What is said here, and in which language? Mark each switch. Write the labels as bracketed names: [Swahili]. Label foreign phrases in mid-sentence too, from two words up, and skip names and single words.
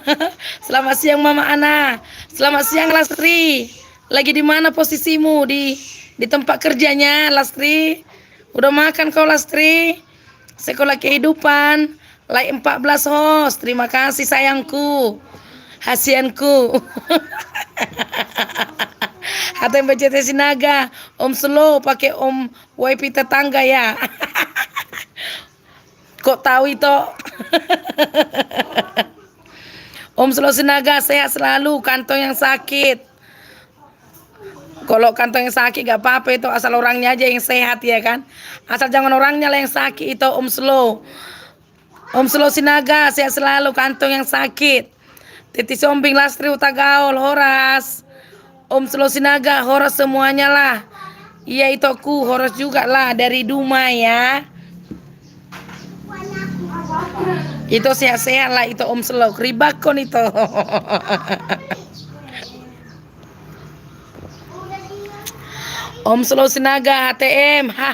[Indonesian] Selamat siang Mama Ana. Selamat siang Lastri. Lagi di mana posisimu di tempat kerjanya Lastri? Udah makan kau Lastri? Sekolah Kehidupan, like 14 host. Terima kasih sayangku. Hasianku. HTMBCT Sinaga, Om Slow pakai Om WiFi tetangga ya. Kok tahu itu? Om Slow Sinaga sehat selalu, kantong yang sakit. Kalau kantong yang sakit gak apa-apa itu, asal orangnya aja yang sehat ya kan. Asal jangan orangnya lah yang sakit itu Om Slow. Om Slow Sinaga sehat selalu, kantong yang sakit. Titi Sombing, Lastri, Utagaul, Horas. Om Slow Sinaga, Horas semuanya lah. Iya itu aku, Horas juga lah dari Duma ya. Itu sehat-sehat lah itu Om Slow. Ribakon itu. Om Slow Sinaga HTM.